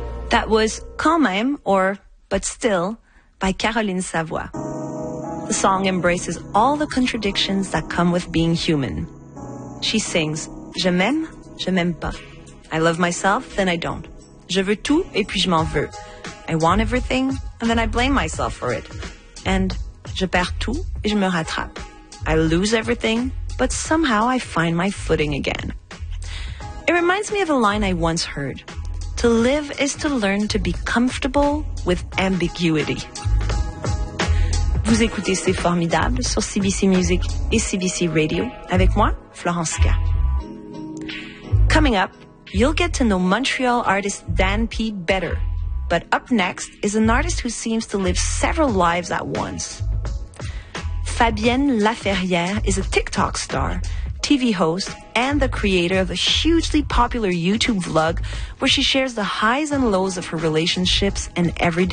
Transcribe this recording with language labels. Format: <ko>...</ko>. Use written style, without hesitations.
<en>That was Quand Même or But Still by Caroline Savoie. The song embraces all the contradictions that come with being human. She sings,</en> <fr>Je m'aime, je m'aime pas.</fr> <en>I love myself, then I don't.</en> <fr>Je veux tout et puis je m'en veux.</fr> <en>I want everything and then I blame myself for it. And</en> <fr>je perds tout et je me rattrape.</fr> <en>I lose everything, but somehow I find my footing again. It reminds me of a line I once heard. To live is to learn to be comfortable with ambiguity.</en> <fr>Vous écoutez C'est Formidable sur CBC Music et CBC Radio avec moi, Florence K.</fr> <en>Coming up, you'll get to know Montreal artist Dan P better. But up next is an artist who seems to live several lives at once. Fabienne Laferrière is a TikTok star, TV host, and the creator of a hugely popular YouTube vlog where she shares the highs and lows of her relationships and everyday</en>